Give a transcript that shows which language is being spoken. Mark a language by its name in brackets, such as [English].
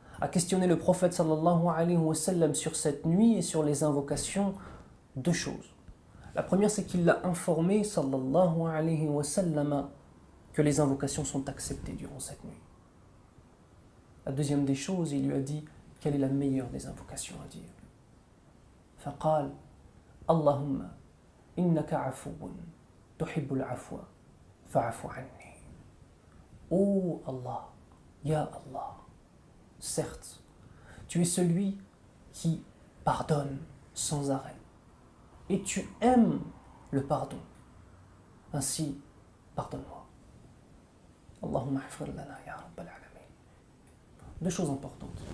[French] a questionné le prophète sallallahu alayhi wa sallam sur cette nuit et sur les invocations, deux choses. La première, c'est qu'il l'a informé sallallahu alayhi wa sallam que les invocations sont acceptées durant cette nuit. La deuxième des choses, il lui a dit quelle est la meilleure des invocations à dire. [Arabic] فقال اللهم إنك عفو تحب العفو فاعف عني. [French] Oh Allah, Ya Allah, certes, tu es celui qui pardonne sans arrêt et tu aimes le pardon. Ainsi, pardonne-moi. [Arabic] Allahumma hafir lana ya rabbal alamin. [French] Deux choses importantes.